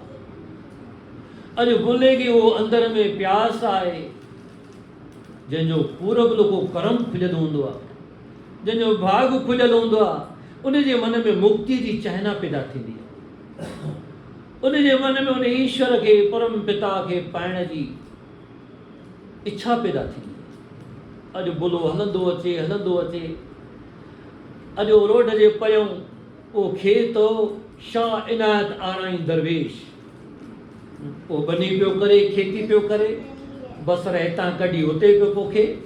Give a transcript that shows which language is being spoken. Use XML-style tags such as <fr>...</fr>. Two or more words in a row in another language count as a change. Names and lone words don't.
<sd>आहे अॼु बुले खे उहो अंदर में प्यास आहे जंहिंजो पूरब लोको करम खुलियलु हूंदो आहे जंहिंजो भाग खुलियलु हूंदो आहे उन जे मन में मुक्ति जी चाहना पैदा थींदी आहे उन जे मन में उन ईश्वर खे परम पिता खे पाइण जी इच्छा पैदा थींदी अॼु बुलो हलंदो अचे अॼु रोड जे परियों उहो खेत हो शाह इनायत आराई दरवेश वो बनी पियो करे, खेती पियो करे, बसर हितां कढी हुते पियो पोखे।</sd>